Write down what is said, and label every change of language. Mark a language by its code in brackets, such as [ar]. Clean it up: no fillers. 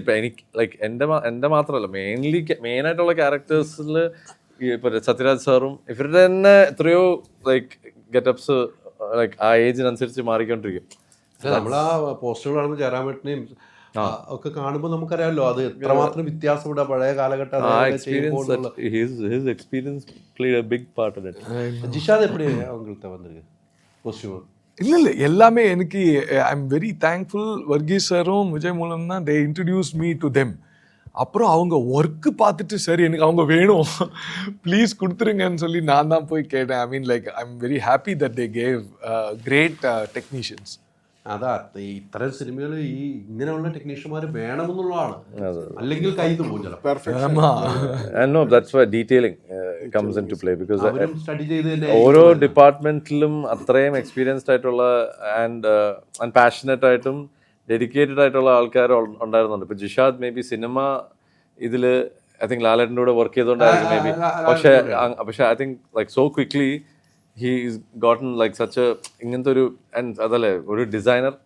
[ml] ഇപ്പം എനിക്ക് ലൈക്ക് എൻ്റെ മാത്രമല്ല, മെയിനായിട്ടുള്ള ക്യാരക്ടേഴ്സിൽ ഇപ്പൊ സത്യരാജ് സാറും ഇവരുടെ തന്നെ എത്രയോ ലൈക്ക് ഗെറ്റപ്സ് ലൈക്ക് ആ ഏജിനനുസരിച്ച് മാറിക്കൊണ്ടിരിക്കും. നമ്മളാ പോസ്റ്ററുകൾ കാണുമ്പോൾ ജയറാമേട്ടനെയും ഒക്കെ കാണുമ്പോൾ നമുക്കറിയാമല്ലോ അത് എത്രമാത്രം വ്യത്യാസമുണ്ട് പഴയ കാലഘട്ടം. [en] His experience played a big part in it. [ta] Jishad எப்படி அவங்கள்ட்ட வந்திருக்கு? [en] Costumer? [ta] இல்லை எல்லாமே எனக்கு [en] I am very thankful. [ta] Varghese சாரும் விஜய் மூலம் தான் [en] They introduce me to them. [ta] அப்புறம் அவங்க ஒர்க்கு பார்த்துட்டு சரி எனக்கு அவங்க வேணும் ப்ளீஸ் கொடுத்துருங்கன்னு சொல்லி நான் தான் போய் கேட்டேன். [en] I mean like I am very happy that they gave great technicians. [ml] അതാ ഇത്തരം സിനിമകൾ ഈ ഇങ്ങനെയുള്ള ടെക്നീഷ്യന്മാർ വേണമെന്നുള്ളതാണ്, അല്ലെങ്കിൽ കയ്യിൽ പോകും ചിലപ്പോൾ. [en] And no, that's why detailing comes into play because [ml] അവരും സ്റ്റഡി ചെയ്ത് തന്നെ ഓരോ ഡിപ്പാർട്ട്മെന്റിലും അത്രയും എക്സ്പീരിയൻസ്ഡ് ആയിട്ടുള്ള ആൻഡ് പാഷനറ്റ് ആയിട്ടും ഡെഡിക്കേറ്റഡ് ആയിട്ടുള്ള ആൾക്കാർ ഉണ്ടായിരുന്നുണ്ട്. ഇപ്പൊ ജിഷാദ് മേ ബി സിനിമ ഇതില് [en] I think [ml] ലാലേട്ടൻ്റെ കൂടെ വർക്ക് ചെയ്തുകൊണ്ടായിരിക്കും മേ ബി. പക്ഷെ [en] I think like so quickly he's gotten like such [ml] ഇങ്ങനത്തെ ഒരു അതല്ലേ ഒരു ഡിസൈനർ.